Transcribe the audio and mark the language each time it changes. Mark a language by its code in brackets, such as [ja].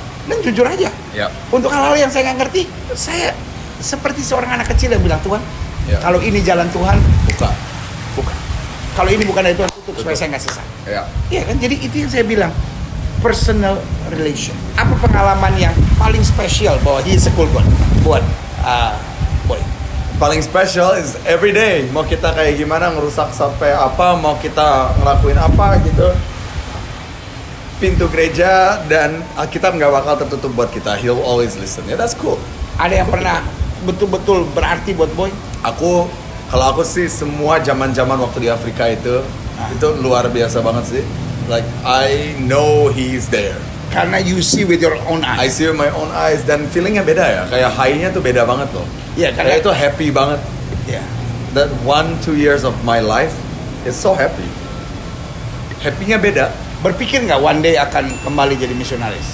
[id] Dan jujur aja, untuk hal-hal yang saya nggak ngerti, saya seperti seorang anak kecil yang bilang, Tuhan, kalau ini jalan Tuhan, buka. Kalau ini bukan dari Tuhan, tutup supaya saya nggak sesat. Iya kan, jadi itu yang saya bilang, [en] personal relation. [id] Apa pengalaman yang paling spesial bahwa [en] He is a cool God [id] buat Boy? Paling spesial [en] is every day. [id] Mau kita kayak gimana, ngerusak sampai apa, mau kita ngelakuin apa gitu, pintu gereja dan Alkitab nggak bakal tertutup buat kita. [en] He'll always listen. That's cool. [id] Ada yang pernah betul-betul berarti buat Boy? Kalau aku sih semua zaman-zaman waktu di Afrika itu luar biasa banget sih. [en] Like I know He's there. [id] Karena [en] you see with your own eyes. I see with my own eyes, [id] dan feelingnya beda ya. Kayak high-nya tuh beda banget loh. Iya, karena itu happy banget. [en] That 1-2 years of my life is so happy. [id] Happy-nya beda. Berpikir nggak one day akan kembali jadi misionaris?